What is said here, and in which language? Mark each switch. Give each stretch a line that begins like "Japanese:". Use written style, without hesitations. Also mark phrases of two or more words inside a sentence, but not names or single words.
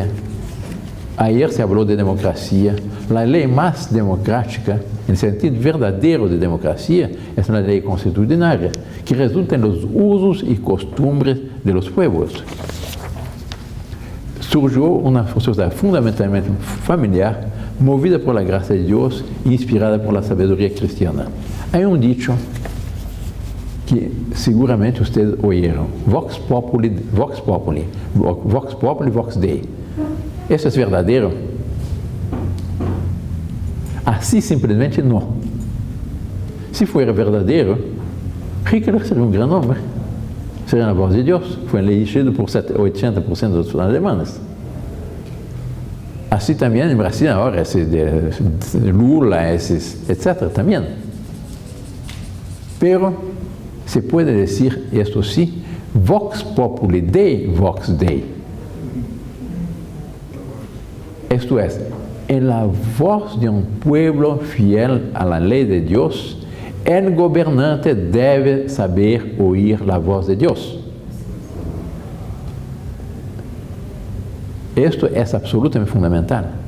Spanish: Ayer se habló de democracia. La ley más democrática, en el sentido verdadero de democracia, es la ley consuetudinaria, que resulta en los usos y costumbres de los pueblos. Surgió una sociedad fundamentalmente familiar, movida por la gracia de Dios e inspirada por la sabiduría cristiana. Hay un dicho que seguramente ustedes oyeron:
Latin: Vox populi, vox populi, vox populi, vox Dei.
Spanish: ¿Eso es verdadero? Así simplesmente no. Si fuera verdadero, Hitler sería un gran hombre. Sería la voz de Dios. Fue elegido por 80% de los alemanes. Así también en Brasil ahora, Lula, etc. también. Pero se puede decir esto sí:
Latin: Vox populi Dei, vox Dei.
Spanish: Esto es, en la voz de un pueblo fiel a la ley de Dios, el gobernante debe saber oír la voz de Dios. Esto es absolutamente fundamental.